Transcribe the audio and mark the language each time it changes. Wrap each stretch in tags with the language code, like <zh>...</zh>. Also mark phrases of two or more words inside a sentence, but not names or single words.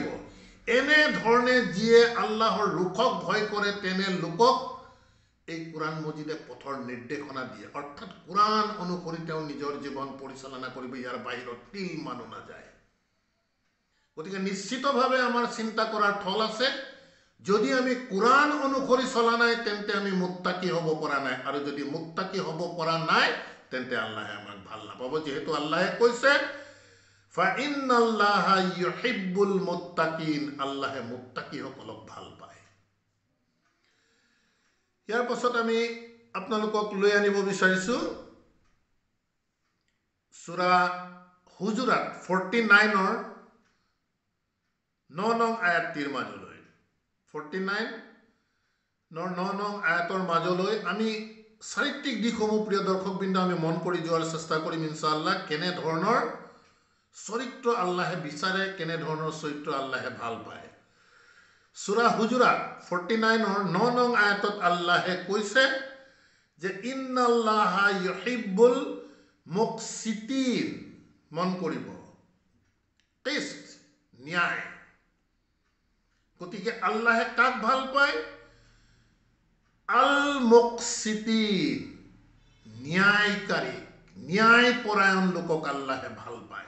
<as>এনে ধৰণে যিয়ে আল্লাহৰ ৰুখক ভয় কৰে তেনে লোকক এই কোরআন মজিদে পথৰ নিৰ্দেশনা দিয়ে, অৰ্থাৎ কোরআন অনুসৰি তেওঁ নিজৰ জীৱন পৰিচালনা কৰিব, ইয়াৰ বাহিৰত তিল মানো নাযায়। গতিকে নিশ্চিতভাৱে আমাৰ চিন্তা কৰাৰ থল আছে। যদি আমি কোরআন অনুসৰি চলা নাই তেন্তে আমি মুত্তাকি হ'ব পৰা নাই, আৰু যদি মুত্তাকি হ'ব পৰা নাই তেন্তে আল্লাহে আমাক ভাল নাপাব। যেহেতু আল্লাহে কৈছে</as> <ar>فإن الله يحب المتقين,</ar> <as>আল্লাহে মুত্তাকিসকলক ভাল পায়। ইয়াৰ পাছত আমি আপোনালোকক লৈ আনিব বিচাৰিছোঁ সূৰা হুজুৰাত 49ৰ 9 নং আয়াতটিৰ মাজলৈ। 49 9 নং আয়াতৰ মাজলৈ আমি চাৰিত্ৰিক দিশসমূহ প্ৰিয় দৰ্শকবৃন্দ আমি মন কৰি যোৱাৰ চেষ্টা কৰিম ইনশাআল্লাহ। কেনে ধৰণৰ চৰিত্ৰ আল্লাহে বিচাৰে, কেনে ধৰণৰ চৰিত্ৰ আল্লাহে ভাল পায়। সূৰা হুজুৰাত 49ৰ 9 নং আয়াতত আল্লাহে কৈছে যে</as> <ar>إن الله يحب المقسطين.</ar> <as>মন কৰিব, টেষ্ট, ন্যায়। গতিকে আল্লাহে কাক ভাল পায়?</as> <ar>المقسطين,</ar> <as>ন্যায়কাৰী, ন্যায়পৰায়ণ লোকক আল্লাহে ভাল পায়।</as>